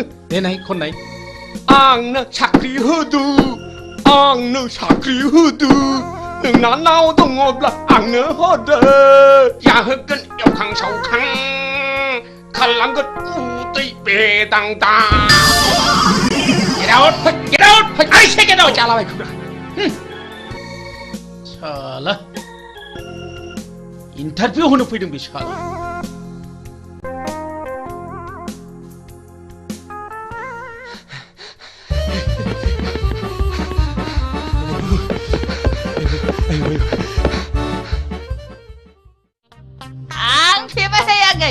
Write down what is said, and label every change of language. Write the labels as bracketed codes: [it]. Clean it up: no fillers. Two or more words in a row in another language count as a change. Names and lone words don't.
[brx] देनाय खननाय। आंनो साख्रि होदो, आंनो साख्रि होदो, नोंना नाव दङब्ला आंनो होदो, जाहोगोन एवखां सावखां, खालामगोन उदै बेदांदां। [en] Get out! Get out! I say get out! [brx] जालाबाय खुरा। साला इन्टारभिउ होनो फैदों बे साला। आं फेबाय थायाखै।